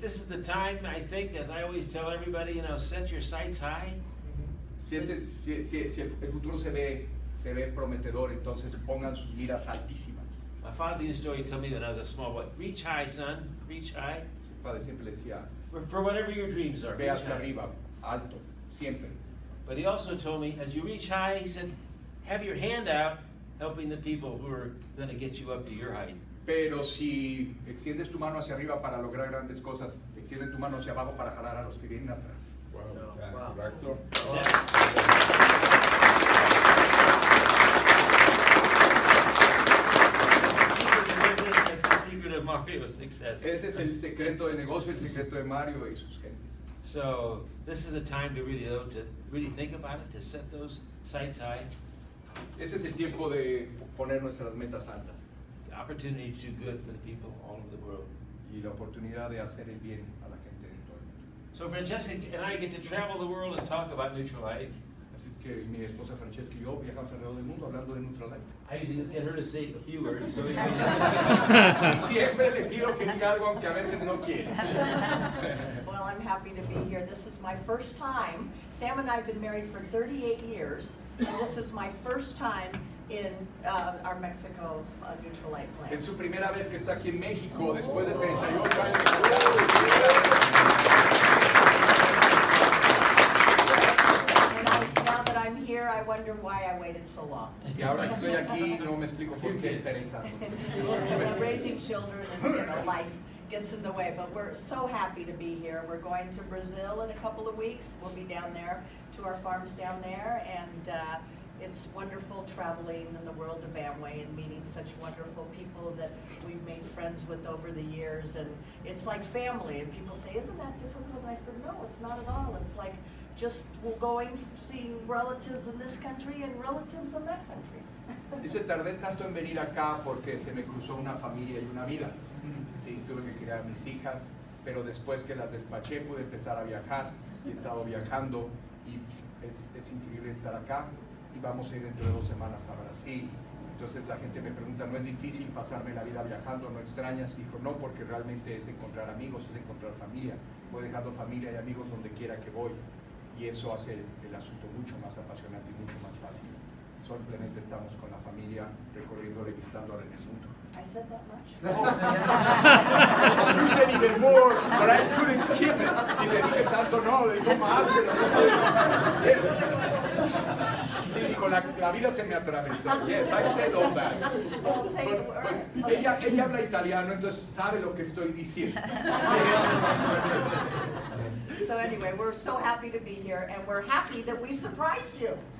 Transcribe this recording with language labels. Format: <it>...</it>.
<en>This is the time, I think, as I always tell everybody, set your sights high.</en> <es>Si el futuro se ve prometedor, entonces pongan sus miras altísimas.</es> <en>My father used to tell me when I was a small boy, reach high, son, reach high.</en> <es>Mi padre siempre le decía,</es> <en>for whatever your dreams are.</en> <es>Ve hacia arriba, alto, siempre.</es> <en>But he also told me, as you reach high, he said, have your hand out, helping the people who are going to get you up to your height.</en> <es>Pero si extiendes tu mano hacia arriba para lograr grandes cosas, extiende tu mano hacia abajo para jalar a los que vienen atrás. Wow. Correcto.</es> <en>That's the secret of Mario's success.</en> <es>Ese es el secreto de negocio, el secreto de Mario y sus gentes.</es> <en>So this is the time to really think about it, to set those sights high.</en> <es>Ese es el tiempo de poner nuestras metas altas.</es> <en>The opportunity to do good for the people all over the world.</en> <es>Y la oportunidad de hacer el bien a la gente de todo el mundo.</es> <en>So Francesca and I get to travel the world and talk about Nutrilite.</en> <es>Así es que mi esposa Francesca y yo viajamos alrededor del mundo hablando de Nutrilite.</es> <en>I usually get her to say a few words, so</en> <es>Siempre le pido que diga algo aunque a veces no quiere.</es> <en>Well, I'm happy to be here. This is my first time. Sam and I have been married for 38 years, and this is my first time in our Mexico Nutrilite plant. Es su primera vez que está aquí en México después de 38 años. Now that I'm here, I wonder why I waited so long. Y ahora que estoy aquí, no me explico por qué esperé tanto. Raising children and life gets in the way, but we're so happy to be here. We're going to Brazil in a couple of weeks. We'll be down there to our farms down there, and it's wonderful traveling in the world of Amway and meeting such wonderful people that we've made friends with over the years, and it's like family. And people say, "Isn't that difficult?" I said, "No, it's not at all. It's like just going, seeing relatives in this country and relatives in that country."</en> <es>Dice, tardé tanto en venir acá porque se me cruzó una familia y una vida. Sí, tuve que criar a mis hijas, pero después que las despaché pude empezar a viajar y he estado viajando y es increíble estar acá y vamos a ir dentro de 2 semanas a Brasil. Entonces la gente me pregunta, ¿no es difícil pasarme la vida viajando? ¿No extrañas? Hijo, no, porque realmente es encontrar amigos, es encontrar familia. Voy dejando familia y amigos donde quiera que voy y eso hace el asunto mucho más apasionante y mucho más fácil. Simplemente estamos con la familia recorriéndole, visitándola en el mundo.</es> <en>I said that much? You said even more, but I couldn't keep it.</en> <es>Dice, dije tanto no, le digo más, pero sí, dijo, la vida se me atravesó.</es> <en>Yes, I said all that. But</en> <es>ella habla italiano, entonces sabe lo que estoy diciendo.</es> <en>So anyway, we're so happy to be here, and we're happy that we surprised you.</en>